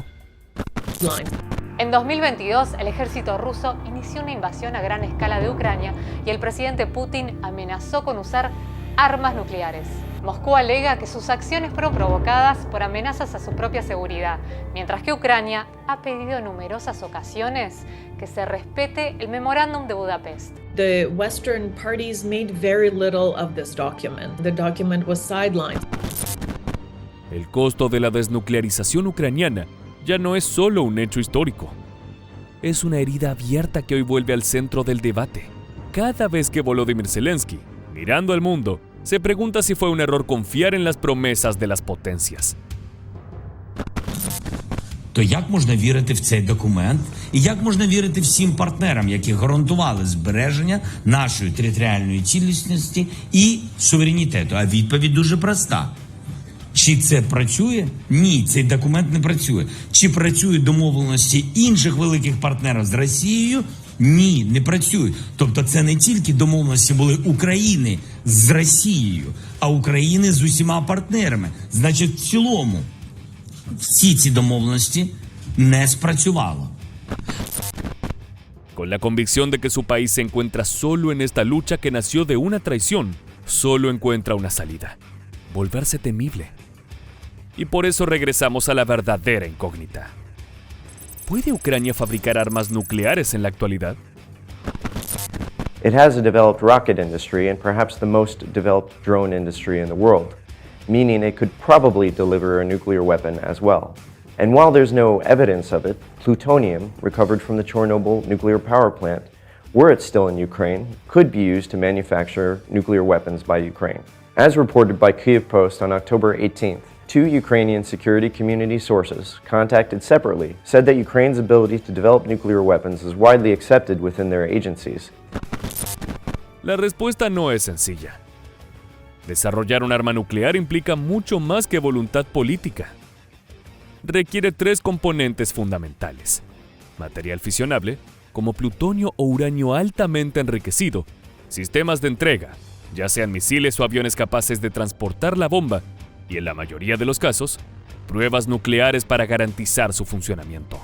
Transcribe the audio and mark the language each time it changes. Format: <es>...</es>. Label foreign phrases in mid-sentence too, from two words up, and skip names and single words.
<es>en 2022, el ejército ruso inició una invasión a gran escala de Ucrania y el presidente Putin amenazó con usar armas nucleares. Moscú alega que sus acciones fueron provocadas por amenazas a su propia seguridad, mientras que Ucrania ha pedido en numerosas ocasiones que se respete el Memorándum de Budapest.</es> <en>The Western parties made very little of this document. The document was sidelined.</en> <es>el costo de la desnuclearización ucraniana ya no es solo un hecho histórico. Es una herida abierta que hoy vuelve al centro del debate. Cada vez que Volodymyr Zelensky, mirando al mundo, se pregunta si fue un error confiar en las promesas de las potencias.</es> <uk>То як можна вірити в цей документ і як можна вірити всім партнерам, які гарантували збереження нашої територіальної цілісності і суверенітету? А відповідь дуже проста. Чи це працює? Ні, цей документ не працює. Чи працюють домовленості інших великих партнерів з Росією? Ні, не працюють. Тобто це не тільки домовленості були України з Росією, а України з усіма партнерами. Значить, в цілому всі ці домовленості не спрацювало.</uk> <es>Con la convicción de que su país se encuentra solo en esta lucha que nació de una traición, solo encuentra una salida: volverse temible. Y por eso regresamos a la verdadera incógnita. ¿Puede Ucrania fabricar armas nucleares en la actualidad?</es> <en>It has a developed rocket industry and perhaps the most developed drone industry in the world, meaning it could probably deliver a nuclear weapon as well. And while there's no evidence of it, plutonium recovered from the Chernobyl nuclear power plant, were it still in Ukraine, could be used to manufacture nuclear weapons by Ukraine. As reported by Kyiv Post on October 18th, 2 Ukrainian security community sources, contacted separately, said that Ukraine's ability to develop nuclear weapons is widely accepted within their agencies.</en> <es>La respuesta no es sencilla. Desarrollar un arma nuclear implica mucho más que voluntad política. Requiere 3 componentes fundamentales: material fisionable, como plutonio o uranio altamente enriquecido, sistemas de entrega, ya sean misiles o aviones capaces de transportar la bomba, y en la mayoría de los casos, pruebas nucleares para garantizar su funcionamiento.</es>